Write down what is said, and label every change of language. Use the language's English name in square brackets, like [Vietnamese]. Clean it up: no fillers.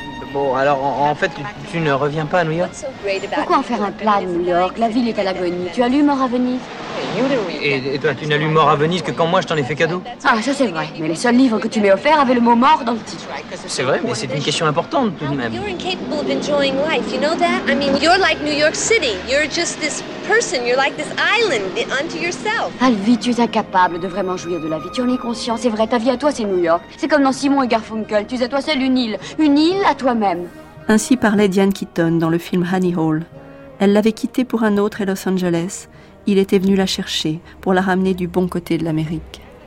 [French] Bon, alors, en fait, tu ne reviens pas à New York? Pourquoi en faire un plat à New York? La ville est à l'agonie. Tu as lu Mort à Venise? Et toi, tu n'as lu Mort à Venise que quand moi, je t'en ai fait cadeau? Ah, ça c'est vrai. Mais les seuls livres que tu m'aies offerts avaient le mot mort dans le titre. C'est vrai, mais c'est une question importante tout de même. [English] You're incapable of enjoying life, you know that? I mean, you're like New York City. You're just this person. You're like this island unto yourself. [French] Alvi, tu es incapable de vraiment jouir de la vie. Tu en es conscient, c'est vrai. Ta vie à toi, c'est New York. C'est comme dans Simon et Garfunkel. Tu es à toi seul une île. Une île à toi-même. Ainsi parlait Diane Keaton dans le film Honey Hole. Elle l'avait quitté pour un autre à Los Angeles. Il était venu la chercher pour la ramener du bon côté de l'Amérique.